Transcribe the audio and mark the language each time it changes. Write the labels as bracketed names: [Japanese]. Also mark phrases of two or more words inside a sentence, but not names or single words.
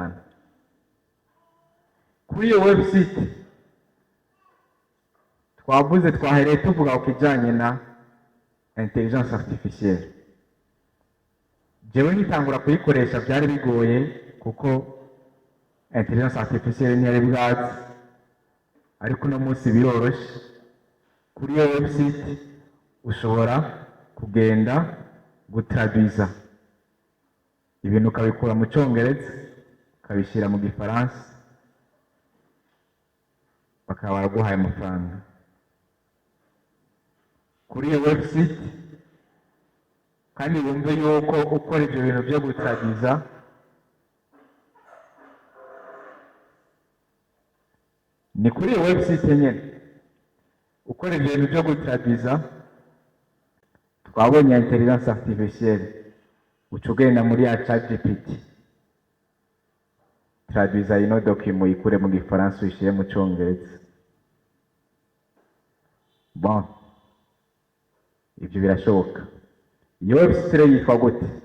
[Rundi] Kuri iyo website twavuze twahereye tuvuga ku kijanye na [French] intelligence artificielle. [Rundi] Jewe nkitangura kuyikoresha byari bigoye kuko [French] intelligence artificielle [Rundi] ntiyari bwazi, ariko uno munsi biroroshe. Kuri iyo website ushobora kugenda gutraduiza ibintu ukabikura mu Cyongereza ukabishyira mu Gifaransa, bakaba baraguhaye amafaranga. Kuri iyo website kandi wumve yuko ukora ibyo bintu byo gutraduiza ni kuri iyo website nyine ukora ibyo bintu byo gutraduiza. Twabonye [French] intelligence artificielle [Rundi] ucugenda muri ya ChatGPT, traduiza ino document uyikure mu Gifaransa uyishyire mu Cyongereza. Bon, ibyo birashoboka. Iyo website yitwa gute?